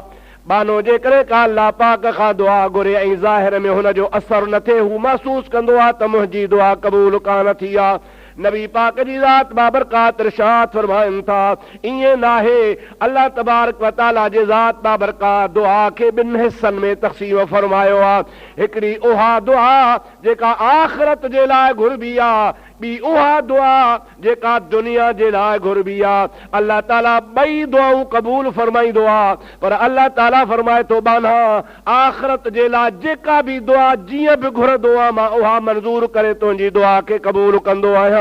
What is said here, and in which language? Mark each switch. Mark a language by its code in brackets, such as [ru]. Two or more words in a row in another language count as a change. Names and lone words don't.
[sd] बानो जेकॾहिं का अल्लाह पाक खां दुआ घुरे ऐं ज़ाहिर में हुन जो असर न थिए, हू महसूस कंदो आहे त मुंहिंजी दुआ क़बूल कान थी आहे। नबी पाक जी ज़ात बाबरकात इरशाद फरमाइनि था ईअं नाहे। अल्लाह तबारक व तआला जी ज़ात बाबरकात दुआ खे 2 हिस्सनि में तक़सीम फरमायो आहे। हिकिड़ी उहा दुआ जेका आख़िरत जे लाइ घुरबी आहे, ॿी उहा दुआ जेका दुनिया जे लाइ घुरबी आहे। अल्लाह ताला ॿई दुआऊं क़बूल फरमाईंदो आहे, पर अल्लाह ताला फरमाए थो बाना आख़िरत जे लाइ जेका बि दुआ जीअं बि घुरंदो आहे मां उहा मंज़ूर करे तुंहिंजी दुआ खे क़बूल कंदो आहियां।